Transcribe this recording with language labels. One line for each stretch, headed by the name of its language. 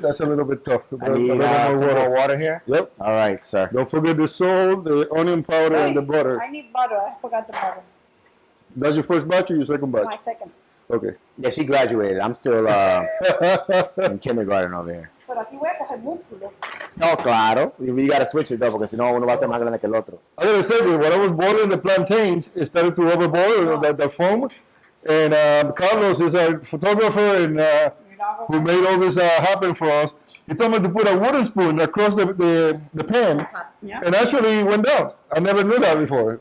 English: That's a little bit tough. I need some more water here. Yep. All right, sir. Don't forget the salt, the onion powder, and the butter. I need butter. I forgot the butter. That's your first batch or your second batch? My second. Okay. Yeah, she graduated. I'm still in kindergarten over here.
Spanish: Pero aquí voy a coger músculo. No, claro.
English: We got to switch it though,
Spanish: porque si no uno va a ser más grande que el otro.
English: I gotta say, when I was boiling the plantains, it started to overboil, the foam. And Carlos is our photographer and who made all this happen for us. he told me to put a wooden spoon across the pan, Yeah. and actually it went down. I never knew that before.